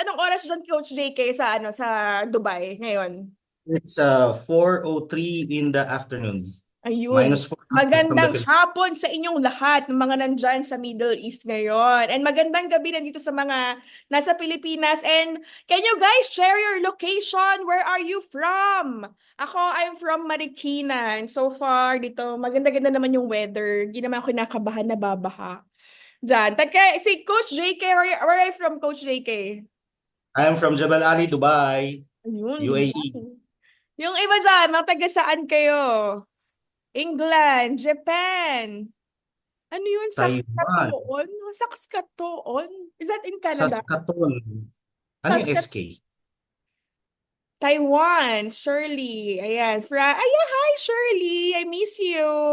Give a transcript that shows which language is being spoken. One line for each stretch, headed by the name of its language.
Filipino: Anong oras dyan, Coach JK, sa Dubai ngayon?
English: It's 4:03 in the afternoon. Ayun. Minus 4 hours from the
Filipino: Magandang
English: Philippines.
Filipino: hapon sa inyong lahat ng mga nandyan sa Middle East ngayon. And magandang gabi na dito sa mga nasa Pilipinas.
English: And can you guys share your location? Where are you from? I'm from Marikina. And so far,
Filipino: dito, maganda-ganda naman yung weather. Hindi naman ako kinakabahan na babaha. Diyan.
English: Si Coach JK, where are you from, Coach JK? I am from Jebel Ali, Dubai, Ayun, Dubai. UAE,
Filipino: Yung iba dyan, mga taga saan kayo? England, Japan. Ano yun? Taiwan,
English: Saskatoon? Saskatoon? Is that in Canada?
Filipino: Saskatoon. Ano yung Saskat SK?
English: Taiwan, Shirley. Ayan. Ayan, hi, Shirley. I miss you.